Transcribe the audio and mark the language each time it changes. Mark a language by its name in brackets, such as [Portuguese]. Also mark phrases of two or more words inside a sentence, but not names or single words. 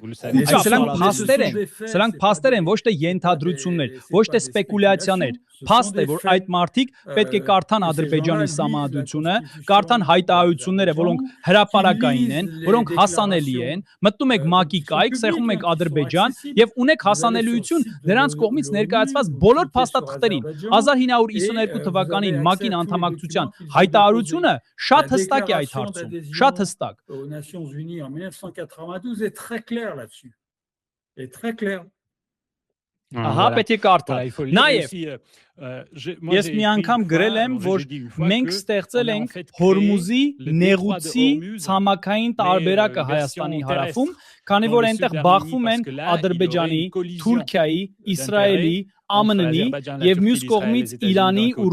[Armenian] սրանք փաստեր են, ոչ թե ենթադրություններ, ոչ թե սպեկուլյացիաներ։ Փաստ է, որ այդ մարդիկ պետք է կարդան Ադրբեջանի սահմանադրությունը, կարդան հայտարարությունները, որոնք հրապարակային են, որոնք հասանելի են, մտնում եք ՄԱԿ-ի կայք, սեղմում եք Ադրբեջան եւ ունեք հասանելիություն նրանց կողմից ներկայացված բոլոր փաստաթղթերին։ 1992 թվականին ՄԱԿ-ին անդամակցության հայտարարությունը շատ հստակ է այդ հարցում, շատ հստակ։ [French] Aux Nations Unies en 1992 est très clair là-dessus. Est très clair. [Armenian] Ահա պետք է կարդա։ Նաև ես մի անգամ գրել եմ, որ մենք ստեղծել ենք Հորմուզի նեղուցի ցամաքային տարբերակը Հայաստանի հարավում, քանի որ այնտեղ բախվում են Ադրբեջանի, Թուրքիայի, Իսրայելի, ԱՄՆ-ի եւ մյուս կողմից Իրանի ու